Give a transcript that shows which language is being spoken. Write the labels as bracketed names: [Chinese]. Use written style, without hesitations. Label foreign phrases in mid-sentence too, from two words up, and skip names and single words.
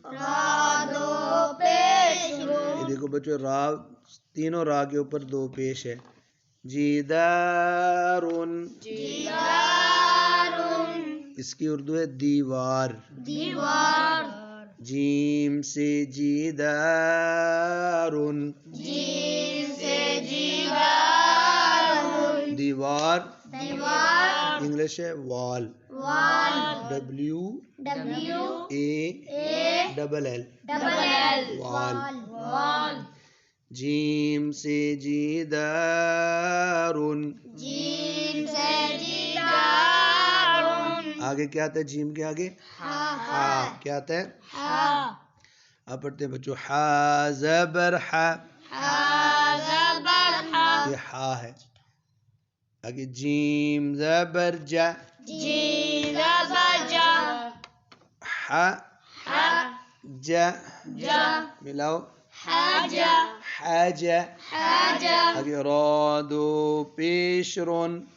[Urdu] یہ دیکھو بچو را تینوں را کے اوپر دو پیش ہے جیدارون اس کی اردو ہے دیوار جیم سے جیدارون دیوار انگلش ہے وال WALL وال جیم سے جیدارون آگے کیا آتا ہے جیم کے آگے ہا کیا آتا ہے آپ پڑھتے ہیں بچوں ہا زبر ہا یہ ہا ہے آگے جیم زبر جا ہا جا ملاؤ حاجہ آگے را دو پیش رون